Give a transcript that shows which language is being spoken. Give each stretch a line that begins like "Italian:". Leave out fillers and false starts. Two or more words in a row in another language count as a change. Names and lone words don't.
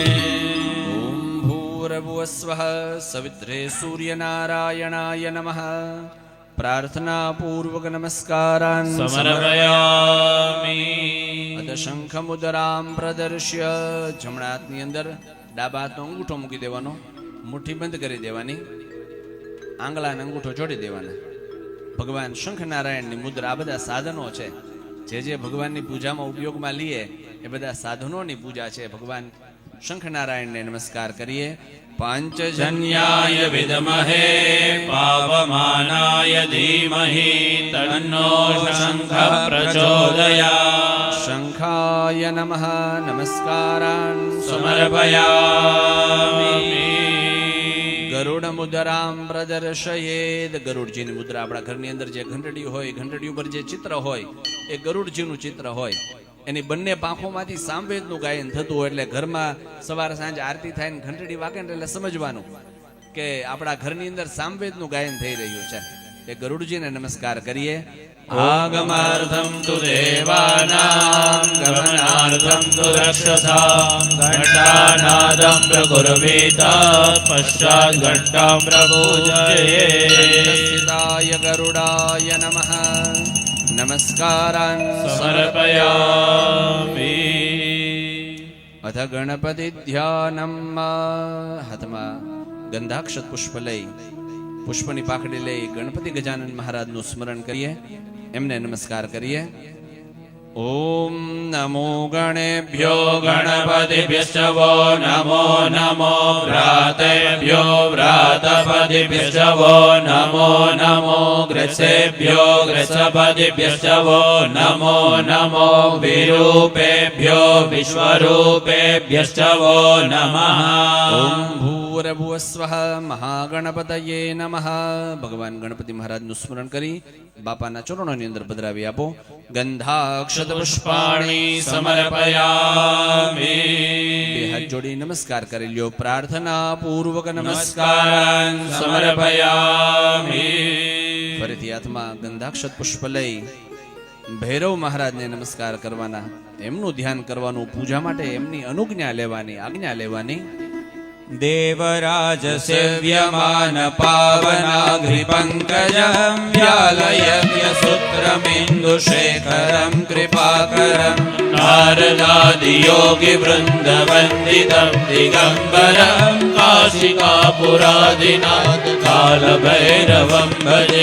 Sanskrit: ॐ भूर्भुवस्वः सवित्रे सूर्यनारायणाय नमः. प्रार्थना पूर्वक नमस्कारान् समर्पयामि. अथ शंखमुदरां प्रदर्श्य
Gujarati: જમણા હાથની અંદર ડાબા હાથનો અંગૂઠો મૂકી દેવાનો, મુઠ્ઠી બંધ કરી દેવાની, આંગળાને અંગૂઠો જોડી દેવાના. ભગવાન શંખનારાયણની મુદ્રા. આ બધા સાધનો છે જે ભગવાનની પૂજામાં ઉપયોગમાં લઈએ એ બધા સાધનોની પૂજા છે. ભગવાન શંખનારાયણને નમસ્કાર કરીએ.
Sanskrit: जन्याय विद्महे पावमानाय धीमहि तन्नो शङ्खः प्रचोदयात्. શંખાય નમઃ નમસ્કારાન समर्पयामि. ગરુડ મુદ્રામ પ્રદર્શયેદ.
Gujarati: ગરુડજીની મુદ્રા. આપણા ઘરની અંદર જે ઘંટડી હોય, ઘંટડી ઉપર જે ચિત્ર હોય એ ગરુડજીનું ચિત્ર હોય. એની બંને પાંખોમાંથી સામવેદનું ગાયન થતું હોય. એટલે ઘરમાં સવાર સાંજ આરતી થાય ને ઘંટડી વાગે ને એટલે સમજવાનું કે આપણા ઘરની અંદર સામવેદનું ગાયન થઈ રહ્યું છે. એ ગરુડજીને નમસ્કાર કરીએ.
Sanskrit: आगमार्थं तु देवानां गमनार्थं तु रक्षसां घण्टानादं प्रकुर्वीत पश्चात् घण्टां प्रपूजयेत्. સ્થિતાય ગરુડાય નમઃ નમસ્કારાન समर्पयामि. અથ ગણપતિ ધ્યાનમ.
Gujarati: હાથમાં ગંધાક્ષત પુષ્પ લઈ, પુષ્પની પાખડી લઈ ગણપતિ ગજાનન મહારાજનું સ્મરણ કરીએ, એમને નમસ્કાર કરીએ.
Sanskrit: ઓમ નમો ગણેભ્યો गणपतिभ्यश्च वो नमो नमो व्रातेभ्यो व्रातपतिभ्यश्च वो नमो नमो ग्रसेभ्यो ग्रसपतिभ्यश्च वो नमो नमो विरूपेभ्यो विश्वरूपेभ्यश्च वो नमः. ઓમ ભૂરભુવસ્વઃ મહાગણપતયે નમઃ.
Gujarati: ભગવાન ગણપતિ મહારાજનું સ્મરણ કરી બાપાના ચરણોની અંદર પધરાવી આપો.
Sanskrit: ગંધાક્ષત પુષ્પાણી સમર્પયામિ.
Gujarati: બે હાથ જોડી નમસ્કાર કરી લ્યો. પ્રાર્થના પૂર્વક
Sanskrit: નમસ્કારાન સમર્પયામિ.
Gujarati: ફરીથી હાથમાં ગંધાક્ષત પુષ્પ લઈ ભૈરવ મહારાજને નમસ્કાર કરવાના, એમનું ધ્યાન કરવાનું, પૂજા માટે એમની અનુજ્ઞા લેવાની, આજ્ઞા લેવાની.
Sanskrit: देवराज सेव्यमान पावनाग्रिपङ्कजं व्यालयज्ञसूत्रमिन्दुशेखरं कृपाकरं नारदादियोगिवृन्दवन्दितं दिगम्बरं काशिकापुरादिनाथ कालभैरवं भजे.